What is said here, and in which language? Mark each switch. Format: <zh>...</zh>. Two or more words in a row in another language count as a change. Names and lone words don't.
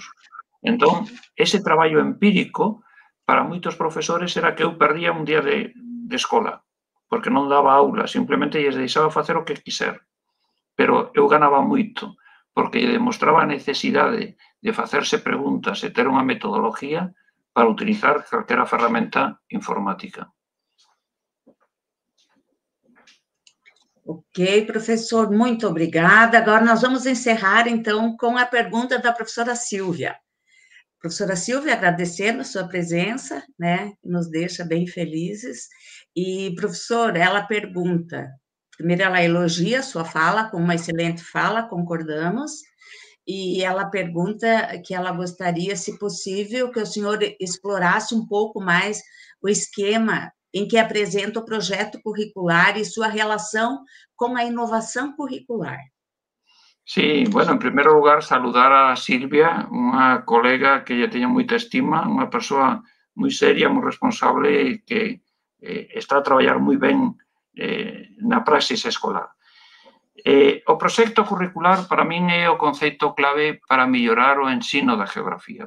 <gl>Entón, ese traballo empírico para moitos profesores era que eu perdía un día de escola, porque non daba aula, simplemente lles deixaba facer o que quiser. Pero eu ganaba moito, porque demostraba a necesidade de facerse preguntas e ter unha metodoloxía para utilizar calquera ferramenta informática.</gl> <pt>Ok, professor, muito obrigada. Agora nós vamos encerrar, então, com a pergunta da professora Silvia. Professora Silvia, agradecendo a sua presença, né, nos deixa bem felizes. E, professor, ela pergunta, primeiro ela elogia a sua fala, com uma excelente fala, concordamos, e ela pergunta que ela gostaria, se possível, que o senhor explorasse um pouco mais o esquema em que apresenta o projeto curricular e sua relação com a inovação curricular.</pt> <gl>Sí, bueno, en primeiro lugar, saludar a Silvia, unha colega que lle teño moita estima, unha persoa moi seria, moi responsable e que está a traballar moi ben na praxis escolar. O proxecto curricular para min é o conceito clave para mellorar o ensino da geografía.</gl>